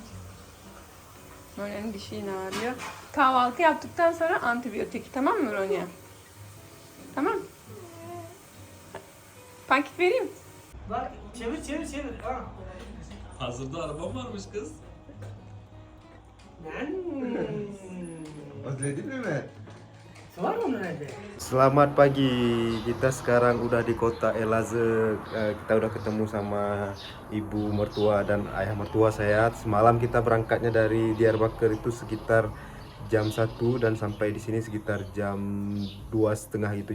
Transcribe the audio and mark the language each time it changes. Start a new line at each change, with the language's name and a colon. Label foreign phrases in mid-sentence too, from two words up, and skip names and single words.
Turkish: Ronya'nın dişi yine ağrıyor. Kahvaltı yaptıktan sonra antibiyotik, tamam mı Ronya? Tamam. Pankek vereyim. Bak çevir. Ha. Hazırda arabam varmış kız. Özledin mi Matt?
Indonesian: Selamat pagi. Kita sekarang udah di kota Elazığ. Kita udah ketemu sama ibu mertua dan ayah mertua saya. Semalam kita berangkatnya dari Diyarbakır itu sekitar jam 1 dan sampai di sini sekitar jam 2:30 gitu.